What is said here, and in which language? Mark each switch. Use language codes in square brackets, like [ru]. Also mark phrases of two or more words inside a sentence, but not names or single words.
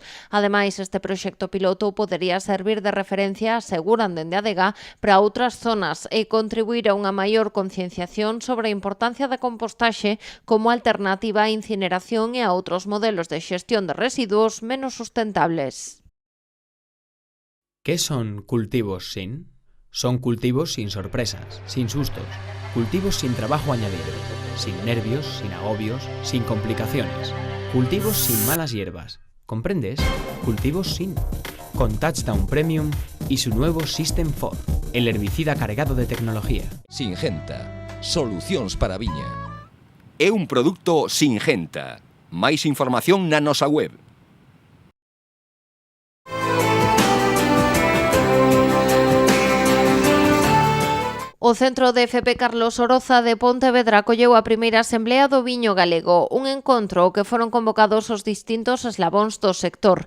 [gl] Ademais, este proxecto piloto podería servir de referencia, aseguran dende a adega, para outras zonas e contribuir a unha maior concienciación sobre a importancia da compostaxe como alternativa á incineración e a outros modelos de xestión de residuos menos sustentables. [es] ¿Qué son cultivos sin? Son cultivos sin sorpresas, sin sustos, cultivos sin trabajo añadido, sin nervios, sin agobios, sin complicaciones, cultivos sin malas hierbas. ¿Comprendes? Cultivos sin. Con Touchdown Premium y su nuevo System 4, el herbicida cargado de tecnología. Singenta. [gl] Solucións para a viña. É un produto Singenta. Máis información na nosa web. O Centro de FP Carlos Oroza de Pontevedra acolleu a primeira Asamblea do Viño Galego, un encontro ao que foron convocados os distintos eslabóns do sector.